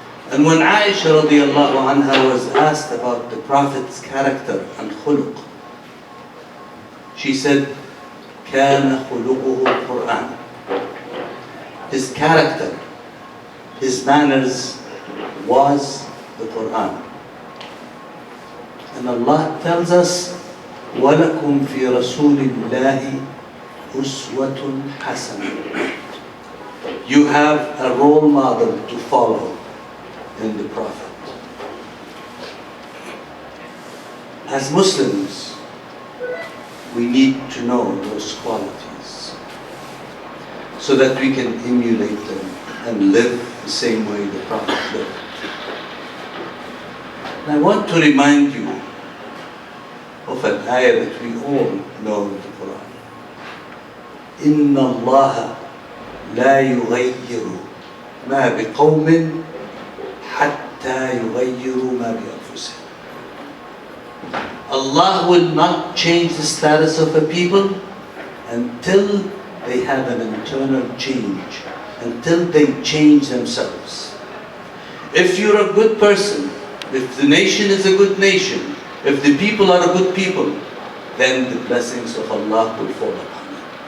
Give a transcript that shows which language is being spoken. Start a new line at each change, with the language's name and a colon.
English: And when Aisha radiallahu anha was asked about the Prophet's character and khuluq, she said,
Arabic: كَانَ خُلُقُهُ الْقُرْآنِ.
English: His character, his manners was the Quran. And Allah tells us,
Arabic: وَلَكُمْ فِي رَسُولِ اللَّهِ أُسْوَةٌ حَسَنَةٌ.
English: You have a role model to follow in the Prophet. As Muslims, we need to know those qualities so that we can emulate them and live the same way the Prophet lived. And I want to remind you of an ayah that we all know in the Quran.
Arabic: إِنَّ اللَّهَ لا يغيروا ما بقوم حتى يغيروا ما بأنفسهم.
English: Allah will not change the status of a people until they have an internal change, until they change themselves. If you're a good person, if the nation is a good nation, if the people are a good people, then the blessings of Allah will fall upon it.